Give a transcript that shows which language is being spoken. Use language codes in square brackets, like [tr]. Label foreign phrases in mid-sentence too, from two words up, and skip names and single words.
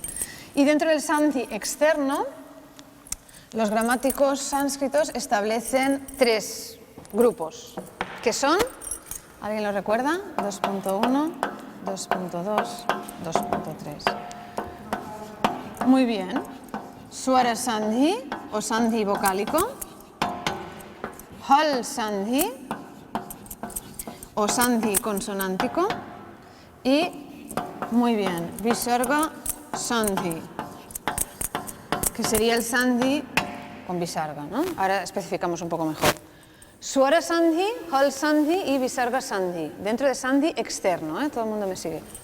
[es] Y dentro del Sandhi externo, los gramáticos sánscritos establecen tres grupos, que son, ¿alguien lo recuerda? 2.1, 2.2, 2.3. Muy bien. [sa] स्वर सन्धि [es] o Sandhi vocálico, [sa] हल् सन्धि [es] o Sandhi consonántico y, muy bien, [sa] विसर्ग सन्धि, [es] que sería el Sandhi con Visarga, ¿no? Ahora especificamos un poco mejor. [sa] स्वर सन्धि, हल् सन्धि y विसर्ग सन्धि, [es] dentro de Sandhi externo, ¿eh? Todo el mundo me sigue.